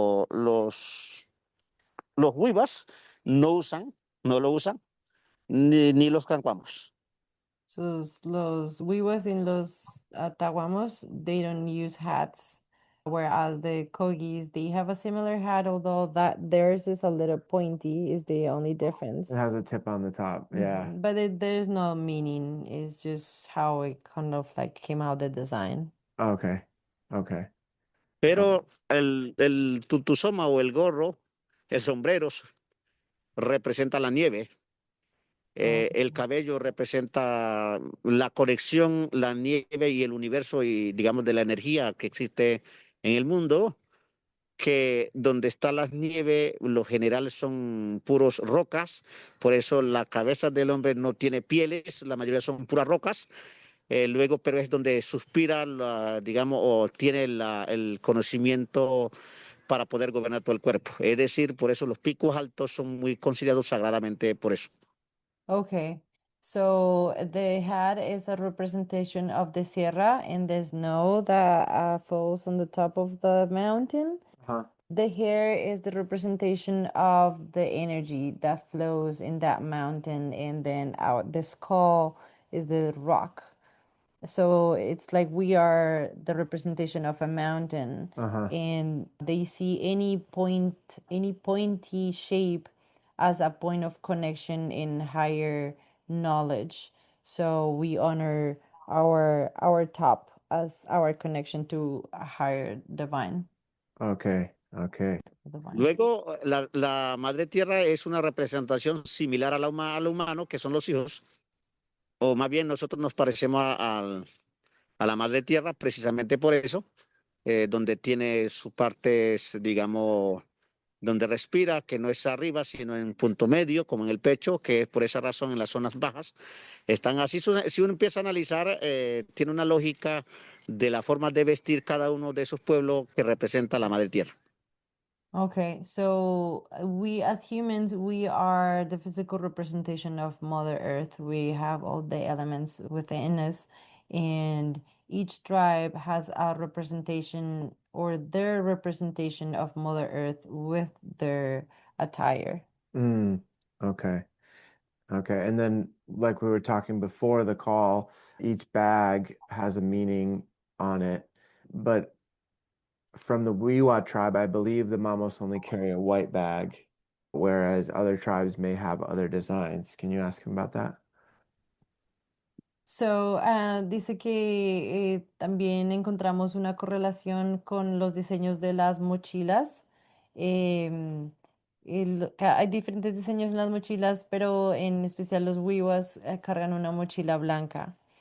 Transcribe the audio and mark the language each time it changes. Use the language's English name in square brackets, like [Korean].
[Spanish] Los huivas no lo usan, ni los cancuamos. [English] So los Wiwas and los Taguamos, they don't use hats, whereas the Kogis, they have a similar hat, although that theirs is a little pointy, is the only It difference. has a tip on the top. Yeah. But there's no meaning. It's just how it kind of like came out the design. Okay. Okay. [Spanish] Pero el tutusoma o el gorro, el sombrero, representa la nieve. Oh, El cabello representa la conexión, la nieve y el universo y, digamos, de la energía que existe en el mundo, que donde está la nieve, los generales son puros rocas, por eso la cabeza del hombre no tiene pieles, la mayoría son puras rocas. Luego, pero es donde suspira, digamos, o tiene el conocimiento para poder gobernar todo el cuerpo. Es decir, por eso los picos altos son muy considerados sagradamente por eso. okay. [English] So the hat is a representation of the sierra and the snow that falls on the top of the mountain. Uh-huh. The hair is the representation of the energy that flows in that mountain, and then the skull is the rock. So it's like we are the representation of a mountain, Uh-huh. and they see any pointy shape as a point of connection in higher knowledge. So we honor our top as our connection to a higher divine. Okay. Okay. Divine. [Spanish] Luego, la madre tierra es una representación similar a a lo humano, que son los hijos, o más bien nosotros nos parecemos a la madre tierra precisamente por eso, donde tiene sus partes, digamos, donde respira, que no es arriba, sino en punto medio, como en el pecho, que es por esa razón en las zonas bajas están así. Si uno empieza a analizar, tiene una lógica de la forma de vestir cada uno de esos pueblos que representa la madre tierra. [English] Okay, so we as humans, we are the physical representation of Mother Earth. We have all the elements within us, and each tribe has a representation or their representation of Mother Earth with their attire. Okay. Okay. And then, like we were talking before the call, each bag has a meaning on it. But from the Wiwa tribe, I believe the Mamos only carry a white bag, whereas other tribes may have other designs. Can you ask him about that? [Spanish] So, dice que también encontramos una correlación con los diseños de las mochilas. em, Hay diferentes diseños en las mochilas, pero en especial los Wiwas cargan una mochila blanca.